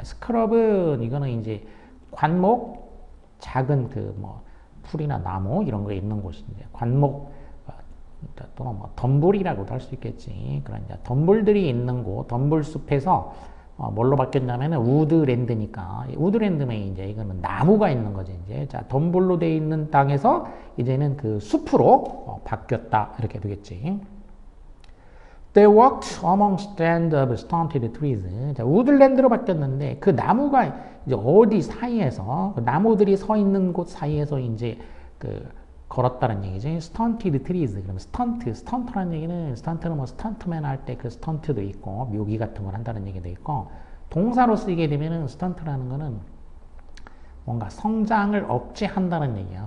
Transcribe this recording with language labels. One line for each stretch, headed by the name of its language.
Korean: 스크럽은 이거는 이제 관목 작은 그 뭐 풀이나 나무 이런 거 있는 곳인데 관목 또는 뭐 덤불이라고도 할 수 있겠지. 그런 이제 덤불들이 있는 곳, 덤불 숲에서 뭘로 바뀌었냐면은 우드랜드니까 우드랜드면 이제 이거는 나무가 있는 거지 이제. 자, 덤불로 돼 있는 땅에서 이제는 그 숲으로 바뀌었다 이렇게 되겠지.
English: They walked among stands of stunted trees.
Korean: 자, 우드랜드로 바뀌었는데 그 나무가 이제 어디 사이에서 그 나무들이 서 있는 곳 사이에서 이제 그 걸었다는 얘기지.
English: stunted trees.
Korean: 그러면 스턴트라는 얘기는 스턴트는 뭐 스턴트맨 할 때 그 스턴트도 있고 묘기 같은 걸 한다는 얘기도 있고 동사로 쓰게 되면은 스턴트라는 거는 뭔가 성장을 억제한다는 얘기야.